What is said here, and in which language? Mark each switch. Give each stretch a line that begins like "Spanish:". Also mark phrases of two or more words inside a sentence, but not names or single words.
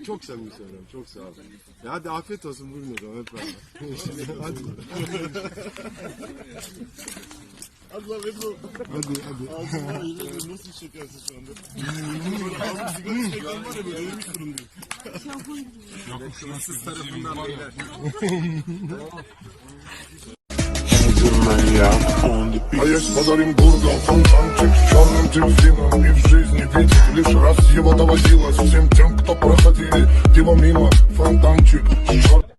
Turkish: Çok samimi söylüyorum, çok sağ olun. Ya hadi afiyet olsun, buyurun o zaman hep beraber. Hadi. Hadi lan Ebru. Hadi. Nasıl şekersin şu anda? Böyle ağzım sigara içmekten var ya böyle ölmüş durumdayım. Fransız tarafından beyler.
Russian: А есть под Оренбургом фонтанчик с черным дельфином. И в жизни видел лишь раз его доводилось всем тем, кто проходили его мимо. Фонтанчик с черным.